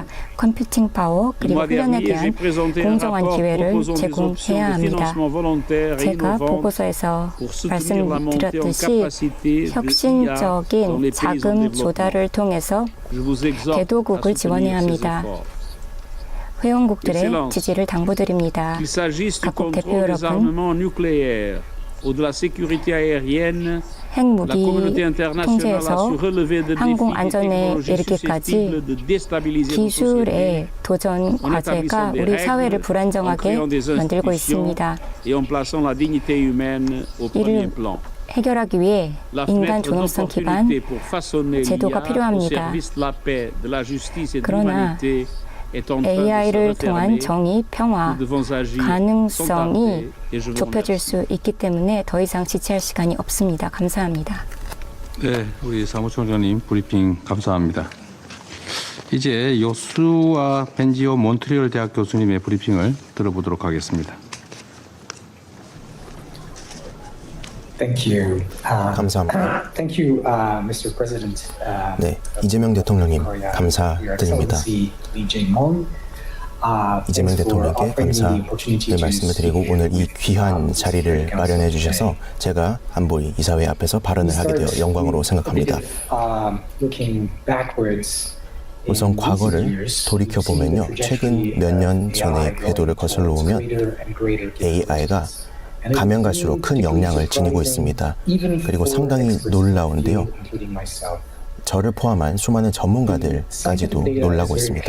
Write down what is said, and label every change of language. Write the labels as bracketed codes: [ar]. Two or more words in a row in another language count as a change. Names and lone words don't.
[fr] formation. [ko] 컴퓨팅 파워 [fr] Le [ko] 그리고 [fr] mois [ko] 훈련에 [fr] dernier, j'ai [ko] 대한 [fr] présenté un [ko] 공정한 [fr] rapport [ko] 기회를 [fr] proposant des options [ko] 제공해야 [fr] de [ko] 합니다. [fr] financement volontaire et [ko] 제가 [fr] innovantes [ko] 보고서에서 [fr] pour soutenir la montée en [ko] 말씀드렸듯이 [fr] capacité de IA dans [ko] 혁신적인 [fr] les pays en [ko] 자금 [fr] développement. [ko] 조달을 통해서 [fr] Je vous exhorte [ko] 개도국을 [fr] à [ko] 지원해야 [fr] soutenir ces [ko] 합니다. [fr] efforts. [ko] 회원국들의 [fr] Excellence. [ko] 지지를 당부드립니다. [fr] Qu'il s'agisse du [ko] 각국 대표 [fr] contrôle des [ko] 여러분, [fr] armements nucléaires ou de la sécurité aérienne, la [ko] 핵무기 [fr] communauté internationale a [ko] 통제에서 [fr] su relever de [ko] 항공 [fr] défis et [ko] 안전에 [fr] technologies [ko] 이르기까지 [fr] susceptibles de déstabiliser nos sociétés [ko] 기술의 도전 과제가 우리 사회를 불안정하게 만들고 있습니다. [fr] et en plaçant la dignité humaine au premier plan. [ko] 해결하기 위해 [fr] La [ko] 인간 [fr] fenêtre [ko] 존엄성 기반 [fr] d'opportunité pour façonner [ko] 제도가 [fr] l'IA au [ko] 필요합니다. [fr] service de la paix, de la justice et de [ko] 그러나 [fr] l'humanité est en train de se [ko] AI를 통한 [fr] refermer. [ko] 정의, 평화, [fr] Nous devons agir sans [ko] 가능성이 [fr] tarder et je vous [ko] 좁혀질 [fr] remercie. [ko] 수 있기 때문에 더 이상 지체할 시간이 없습니다. 감사합니다. 네, 우리 사무총장님 브리핑 감사합니다. 이제 요수아 벤지오 몬트리올 대학 교수님의 브리핑을 들어보도록 하겠습니다. [en] Thank you. [ko] 감사합니다. [en] Thank you, Mr. President. [ko] 네, 이재명 대통령님 감사드립니다. 이재명 대통령께 감사의 말씀을 드리고 오늘 이 귀한 자리를 마련해 주셔서 제가 안보리 이사회 앞에서 발언을 하게 되어 영광으로 생각합니다. [en] Looking backwards [ko] 우선 과거를 돌이켜보면요. 최근 몇 년 전의 궤도를 거슬러 오면 AI가 가면 갈수록 큰 영향을 지니고 있습니다. 그리고 상당히 놀라운데요. 저를 포함한 수많은 전문가들까지도 놀라고 있습니다.